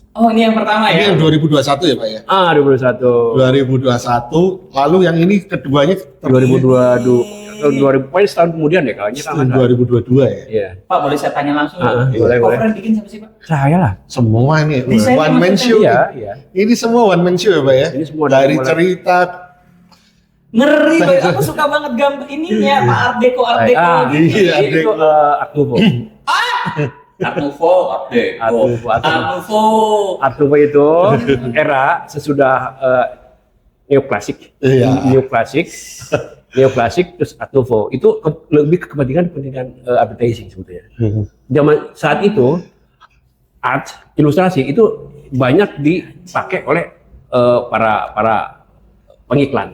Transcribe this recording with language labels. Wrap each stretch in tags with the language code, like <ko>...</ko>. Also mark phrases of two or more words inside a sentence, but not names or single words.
<id>Oh ini yang pertama Ini ya. yang 2021 ya Pak ya? 2021. 2021, lalu yang ini keduanya 2022. Tahun 2000, pokoknya setahun kemudian deh kayaknya tahun 2022 ya? Iya. Pak boleh saya tanya langsung? Boleh. Cover yang bikin siapa sih Pak? Saya lah. Semua ini Desainnya</id> <en>one man</en> <id>maksudnya show. Iya, nih. iya. Ini semua</id> <en>one man show</en> <id>ya Pak ya? Ini semua dari mulai- cerita. Ngeri Pak, aku suka banget gambar ininya Pak Art Deco gitu. Iya, itu Deco. Art Nouveau. Art Nouveau, Art Deco. Art Nouveau. Art Nouveau itu era sesudah neoklasik. Iya. Neoklasik terus Art Nouveau itu lebih ke kepentingan advertising sebetulnya. Zaman saat itu art ilustrasi itu banyak dipakai oleh para pengiklan.</id>